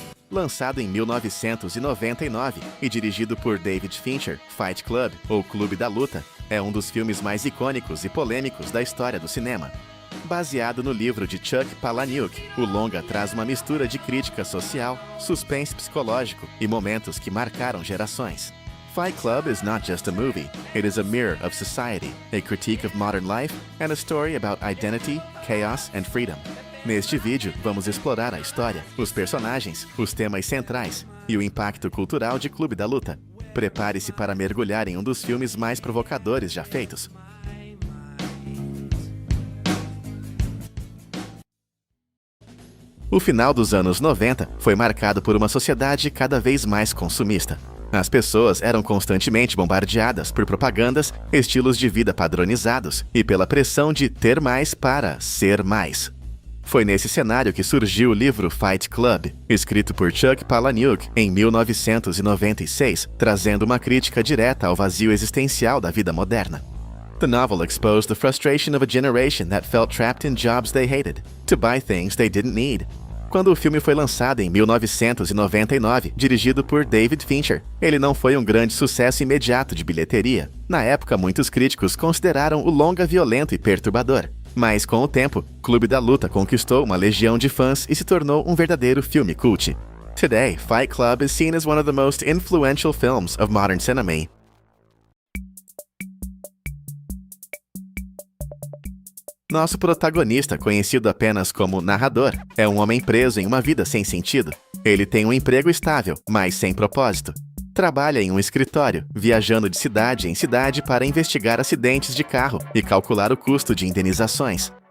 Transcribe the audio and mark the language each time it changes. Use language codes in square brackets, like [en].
[pt] Lançado em 1999 e dirigido por David Fincher, Fight Club, ou Clube da Luta, é um dos filmes mais icônicos e polêmicos da história do cinema. Baseado no livro de Chuck Palahniuk, o longa traz uma mistura de crítica social, suspense psicológico e momentos que marcaram gerações. [en] Fight Club is not just a movie, it is a mirror of society, a critique of modern life, and a story about identity, chaos and freedom. [pt] Neste vídeo, vamos explorar a história, os personagens, os temas centrais e o impacto cultural de Clube da Luta. Prepare-se para mergulhar em um dos filmes mais provocadores já feitos. O final dos anos 90 foi marcado por uma sociedade cada vez mais consumista. As pessoas eram constantemente bombardeadas por propagandas, estilos de vida padronizados e pela pressão de ter mais para ser mais. Foi nesse cenário que surgiu o livro Fight Club, escrito por Chuck Palahniuk em 1996, trazendo uma crítica direta ao vazio existencial da vida moderna. [en] The novel exposed the frustration of a generation that felt trapped in jobs they hated, to buy things they didn't need. [pt] Quando o filme foi lançado em 1999, dirigido por David Fincher, ele não foi um grande sucesso imediato de bilheteria. Na época, muitos críticos consideraram o longa violento e perturbador. Mas, com o tempo, Clube da Luta conquistou uma legião de fãs e se tornou um verdadeiro filme cult. [en] Today, Fight Club is seen as one of the most influential films of modern cinema. [pt] Nosso protagonista, conhecido apenas como narrador, é um homem preso em uma vida sem sentido. Ele tem um emprego estável, mas sem propósito. Trabalha em um escritório, viajando de cidade em cidade para investigar acidentes de carro e calcular o custo de indenizações.